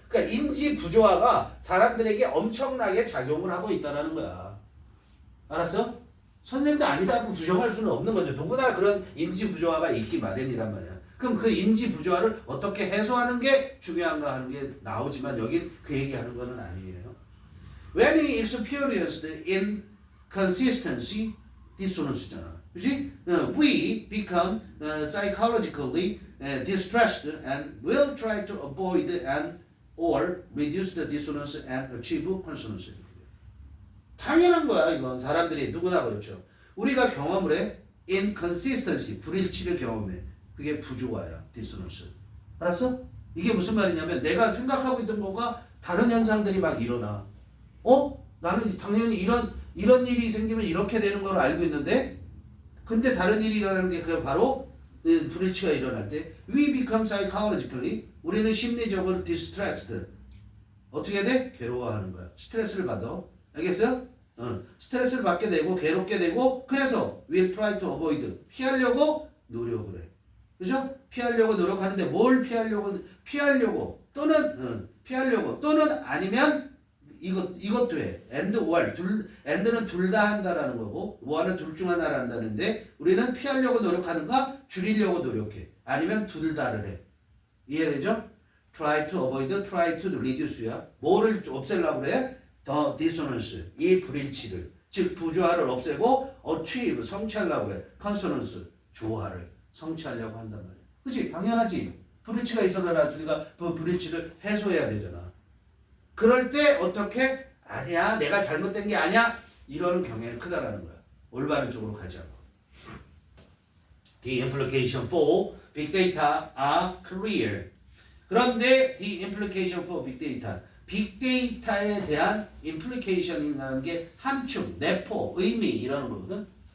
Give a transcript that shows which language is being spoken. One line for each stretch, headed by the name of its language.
Korean: 그러니까 인지 부조화가 사람들에게 엄청나게 작용을 하고 있다는 거야. 알았어? 선생님도 아니다고 부정할 수는 없는 거죠. 누구나 그런 인지 부조화가 있기 마련이란 말이야. 그럼 그 인지 부조화를 어떻게 해소하는 게 중요한가 하는 게 나오지만 여긴 그 얘기하는 거는 아니에요.
English: When we experienced inconsistency, dissonance잖아.
Korean: 그렇지?
English: We become psychologically distressed and will try to avoid and or reduce the dissonance and achieve consonance.
Korean: 당연한 거야, 이건. 사람들이 누구나 그렇죠. 우리가 경험을 해. inconsistency, 불일치를 경험해. 그게 부조화야, dissonance. 알았어? 이게 무슨 말이냐면 내가 생각하고 있던 거가 다른 현상들이 막 일어나. 나는 당연히 이런 일이 생기면 이렇게 되는 걸 알고 있는데 근데 다른 일이 일어나는 게 그 바로 불일치가 일어날 때
English: we become psychologically
Korean: 우리는 심리적으로 distressed 어떻게 돼? 괴로워하는 거야. 스트레스를 받아. 알겠어요? 스트레스를 받게 되고 괴롭게 되고 그래서
English: we'll try to avoid
Korean: 피하려고 노력을 해. 그죠? 피하려고 노력하는데 뭘 피하려고 또는 아니면 이것도 해.
English: and or
Korean: and는 둘 다 한다라는 거고 or는 둘 중 하나를 한다는데 우리는 피하려고 노력하는가 줄이려고 노력해. 아니면 둘 다를 해. 이해되죠?
English: try to avoid, try to reduce야.
Korean: 뭐를 없애려고 그래?
English: the dissonance,
Korean: 이 불일치를. 즉 부조화를 없애고 achieve, 성취하려고 그래. consonance, 조화를 성취하려고 한단 말이야. 그치? 당연하지. 불일치가 있어놨으니까 그 불일치를 해소해야 되잖아. 그럴 때 어떻게? 아니야, 내가 잘못된 게 아니야. 이러는 경향이 크다라는 거야. 올바른 쪽으로 가지 않고.
English: The implication for big data are clear.
Korean: 그런데
English: the implication for big data,
Korean: 빅데이터에 대한 implication이라는 게 함축, 내포, 의미 이러는 거거든.